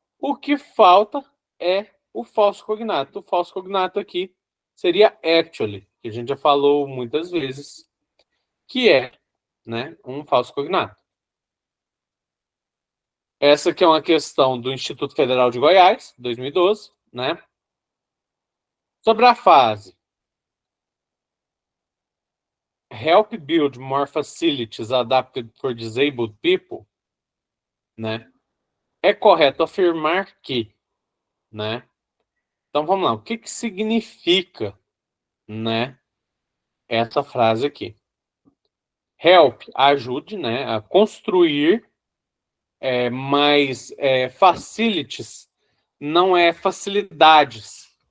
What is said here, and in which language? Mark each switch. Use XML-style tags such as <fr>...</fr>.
<pt>O que falta é o falso cognato. O falso cognato aqui seria actually, que a gente já falou muitas vezes, que é, né, um falso cognato. Essa aqui é uma questão do Instituto Federal de Goiás, 2012, né? Sobre a fase</pt> <en>Help build more facilities adapted for disabled people,</en> <pt>né? É correto afirmar que, né? Então vamos lá, o que que significa, né, essa frase aqui? Help, ajude, né, a construir mais facilities, não é facilidades.</pt>